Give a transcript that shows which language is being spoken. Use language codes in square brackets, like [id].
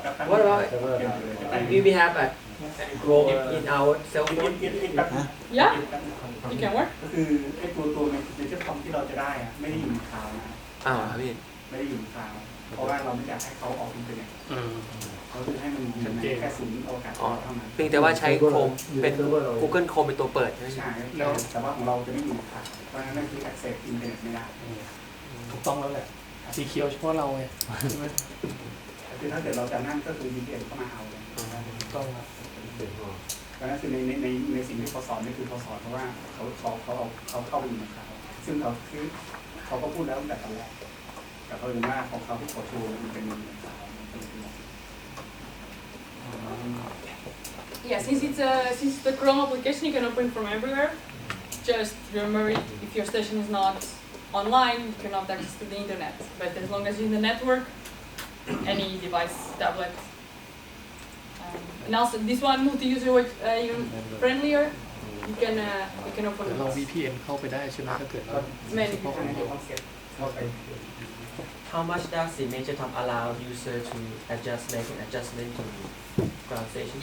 [en] What about we have a Chrome in our cell phone? Yeah, it can work. [th] ก็คือไอ้ตัวในเจ้าคอมที่เราจะได้อะไม่ได้อยู่ในคลาวด์นะ อ้าวครับพี่ ไม่ได้อยู่ในคลาวด์เพราะว่าเราไม่อยากให้เขาออกอินเทอร์เน็ตเขาคือให้มันอยู่ในแค่ศูนย์อวกาศ อ๋อ เท่านั้น เพียงแต่ว่าใช้ Chrome เป็น Google Chrome เป็นตัวเปิดใช่ไหม ใช่แต่ว่าของเราจะไม่อยู่ในคลาวด์เพราะฉะนั้นนั่นคือ access อินเทอร์เน็ตไม่ได้ ถูกต้องแล้วแหละสีเขียวเฉพาะเราไงใช่ไหม คือถ้าเกิดเราจะนั่นก็คือ VPN เข้ามาเอาเลย ถูกต้องครับ เพราะฉะนั้นคือในสิ่งที่เขาสอนนี่คือเขาสอนเพราะว่าเขาเข้าไปอยู่ในคลาวด์ซึ่งเขาก็พูดแล้วตั้งแต่ตอนแรกแต่เขาเรียกว่าของเขาที่เขาโชว์มันเป็นในคลาวด์ [en] Yeah, since the Chrome application you can open from everywhere. Just remember if your station is not online, you cannot access to the internet. But as long as you're in the network, any device, tablet. And also this one multi-user even friendlier. You can open [th] เดี๋ยวเรา [en] it. [th] VPN เข้าไปได้ใช่ไหมถ้าเกิดเรา [en] Many. [th] เพราะฉะนั้นเดี๋ยวต้องเซ็ตเข้าไป [en] How much does the major time allow user to make an adjustment to ground station?